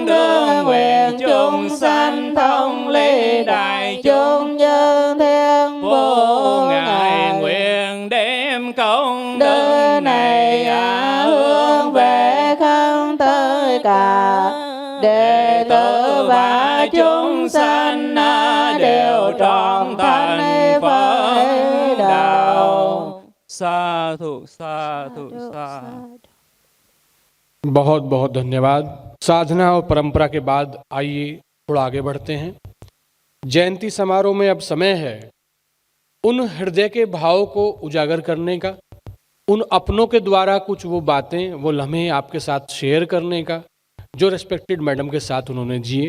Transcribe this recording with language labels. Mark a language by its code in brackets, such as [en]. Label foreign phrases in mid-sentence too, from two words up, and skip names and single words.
[vi] đương nguyện chúng sanh thông ly đại chúng nhân thiên vô ngại nguyện đem công đức này hướng về khắp tất cả đệ tử và chúng sanh đều trọn thành Phật đạo. Sa thụ sa thụ sa. [hi] बहुत बहुत धन्यवाद। साधना और परंपरा के बाद आइए थोड़ा आगे बढ़ते हैं। जयंती समारोह में अब समय है उन हृदय के भाव को उजागर करने का, उन अपनों के द्वारा कुछ वो बातें, वो लम्हे आपके साथ शेयर करने का जो [en] respected madam [hi] के साथ उन्होंने जिए।